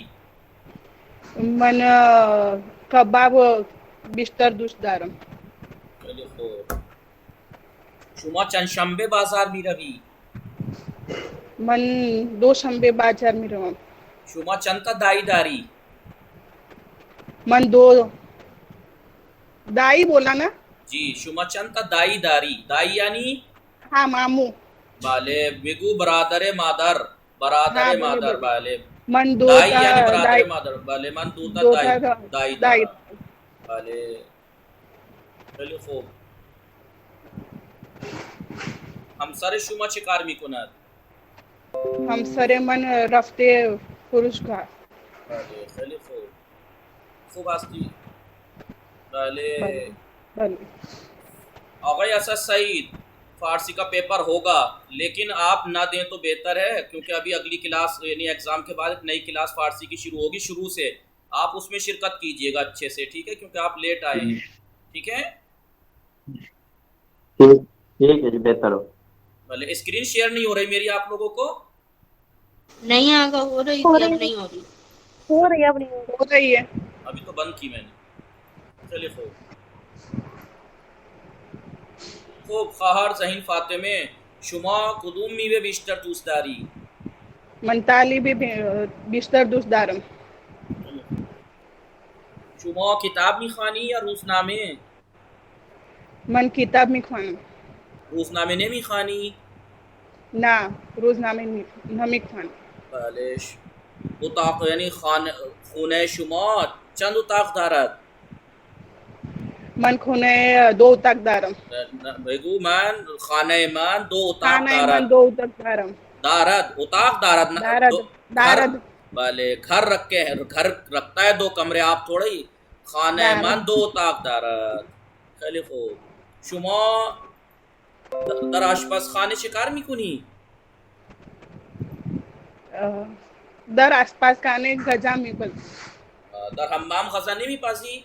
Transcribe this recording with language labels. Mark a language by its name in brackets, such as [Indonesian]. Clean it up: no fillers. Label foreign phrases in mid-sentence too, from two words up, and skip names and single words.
[Persian] من کباب بیشتر دوست دارم. خیلی خوب. شما چند شنبه بازار می روی؟ من دوشنبه بازار می روم. شما چند تا دایی داری؟ من دو دایی [Hindi] बोला ना. [Persian] जी شما چند تا دایی داری؟ دایی یعنی؟ [Hindi] हाँ मामू. [Persian] بله بگو برادر مادر. برادر مادر. بله من दो دایی یعنی برادر مادر. بله من دو تا دایی دارم. بله خیلی خوب. همسر شما چه کار میکند؟ همسر من رفته فروشگاه. بله خیلی خوب. خوب هستی؟ بله. بله. [Hindi] आगे ऐसा सईद फारसी का पेपर होगा, लेकिन आप ना दें तो बेहतर है, क्योंकि अभी अगली क्लास यानी एग्ज़ाम के बाद एक नई क्लास फारसी की शुरू होगी शुरू से. आप उसमें शिरकत कीजिएगा अच्छे से, ठीक है, क्योंकि आप लेट आए हैं. ठीक है, ठीक है जी, बेहतर हो. भले स्क्रीन शेयर नहीं हो रही मेरी आप लोगों को? नहीं आगा हो रही थी, अब नहीं हो रही. हो रही है, अब नहीं हो रही है. अभी तो बंद की मैंने. चलिए खूब. [Persian] خوب خواهر زهین فاطمه شما کدوم میوه بیشتر دوست داری؟ من طالبی بیشتر دوست دارم. شما کتاب میخوانی یا روزنامه? من کتاب میخوانی. روزنامه نه میخوانی. نه روزنامه نمیخوانی. بله اتاق یعنی خونه شما چند اتاق دارد؟ من خونه 2 اتاق دارم. بگو من خانه من 2 اتاق خانه دارد. من 2 اتاق دارم. دارد اتاق دارد نه دارد. [Hindi] بله घर रखता है 2 कमरे आप थोड़ी. [Persian] خانه من 2 اتاق دارد. خیلی خوب. شما در آشپزخانه چیکار میکنی؟ در آشپزخانه غذا میپزم. در حمام غذا نمیپزی؟